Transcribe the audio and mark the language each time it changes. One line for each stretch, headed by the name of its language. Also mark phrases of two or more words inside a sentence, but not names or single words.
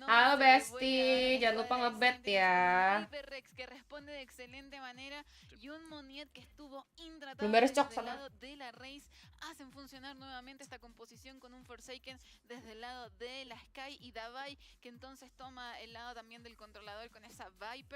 Indonesian: Halo Besti, jangan lupa ngebet ya.
Spanish: Rex que responde de excelente manera y un Moniet que estuvo intratable
Indonesian: Belum beres, Cok,
Spanish: desde el
Indonesian: sama.
Spanish: lado de la Race hacen funcionar nuevamente esta composición con un Forsaken desde el lado de la Sky y Davai que entonces toma el lado también del controlador con esa Viper.